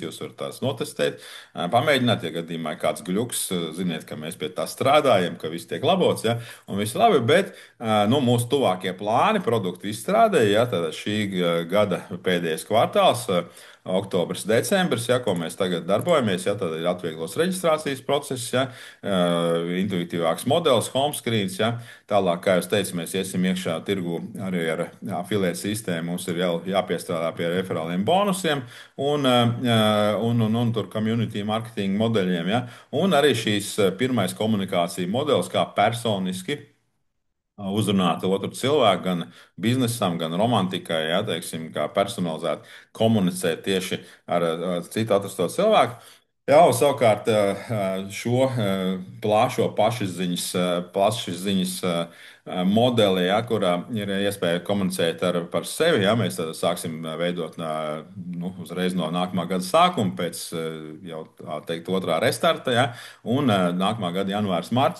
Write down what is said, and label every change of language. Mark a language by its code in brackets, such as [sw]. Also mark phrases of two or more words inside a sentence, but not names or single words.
[lv] Jūs varat tās notestēt, pamēģināt, ja gadījumā ir kāds gluks, ziniet, ka mēs pie tā strādājam, ka viss tiek labots, ja, un viss labi, bet nu, mūsu tuvākie plāni produktu izstrādē, ja, tad šī gada pēdējais kvartāls, oktobris, decembris, ja, ko mēs tagad darbojamies, ja, tad ir atvieglots reģistrācijas process, ja, intuitīvāks modelis, [en] home screens, [lv] ja, tālāk, kā jau teicu, mēs iesim iekšā tirgu arī ar afiliētu sistēmu, mums ir jāpiestrādā pie referāliem bonusiem un tur [en] community marketing [lv] modeļiem, ja, un arī šīs pirmais komunikācija modelis, kā personiski uzrunāt otru cilvēku, gan biznesam, gan romantikai, ja, teiksim, kā personalizēt, komunicēt tieši ar citu atrasto cilvēku. Jā, un savukārt šo plašsaziņas modeli, ja, kurā ir iespēja komunicēt par sevi, ja, mēs tad sāksim veidot nu, uzreiz no nākamā gada sākuma, pēc jau tā teikt otrā restarta, ja, un nākamā gada janvārs, marts.